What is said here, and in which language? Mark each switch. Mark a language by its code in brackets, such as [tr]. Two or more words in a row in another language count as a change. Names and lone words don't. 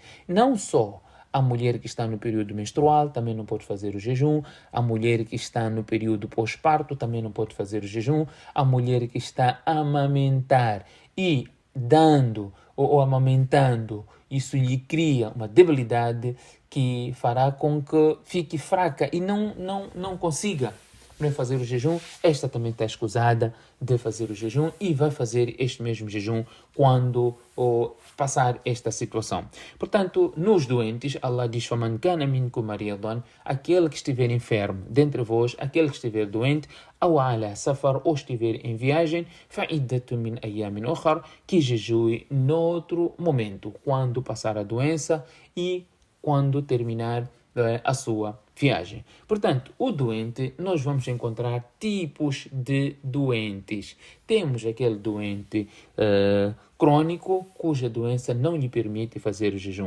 [pt] Não só a mulher que está no período menstrual também não pode fazer o jejum, a mulher que está no período pós-parto também não pode fazer o jejum, a mulher que está a amamentar e dando ou amamentando, isso lhe cria uma debilidade que fará com que fique fraca e não consiga fazer o jejum. Esta também está escusada de fazer o jejum e vai fazer este mesmo jejum quando passar esta situação. Portanto, nos doentes, Allah diz: [ar] فَمَنْ كَانَ مِنْكُمْ مَرِيضًا. [pt] Aquele que estiver enfermo dentre vós, aquele que estiver doente, [ar] أو على سفر, [pt] ou estiver em viagem, [ar] فَعِدَّةٌ مِنْ أَيَّامٍ أُخَرَ, [pt] que jejue noutro momento, quando passar a doença e quando terminar a sua viagem. Portanto, o doente, nós vamos encontrar tipos de doentes. Temos aquele doente crônico, cuja doença não lhe permite fazer o jejum.